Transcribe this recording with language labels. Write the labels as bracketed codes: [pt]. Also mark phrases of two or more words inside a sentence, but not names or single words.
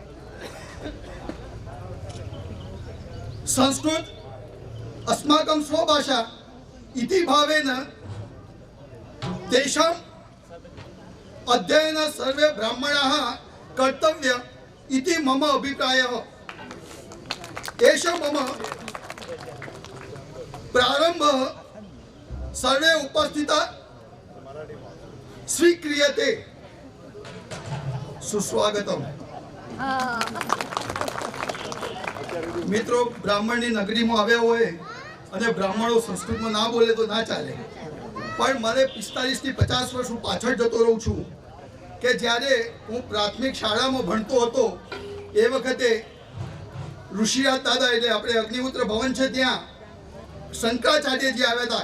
[sa] संस्कृत अस्माकं स्वभाषा इति भावेन तेषाम् अध्ययनं सर्वे ब्राह्मणाः कर्तव्य इति मम अभिप्रायः। एषः मम प्रारम्भः सर्वे उपस्थिताः स्वीक्रियते। सुस्वागतम्। [gu] મિત્રો, બ્રાહ્મણની નગરીમાં આવ્યા હોય અને બ્રાહ્મણો સંસ્કૃતમાં ના બોલે તો ના ચાલે, પણ મને 45 થી 50 વર્ષ હું પાછળ જતો રહું છું કે જ્યારે હું પ્રાથમિક શાળામાં ભણતો હતો એ વખતે ઋષિરાજ દાદા એટલે આપણે અગ્નિહોત્ર ભવન છે ત્યાં શંકરાચાર્યજી આવ્યા હતા.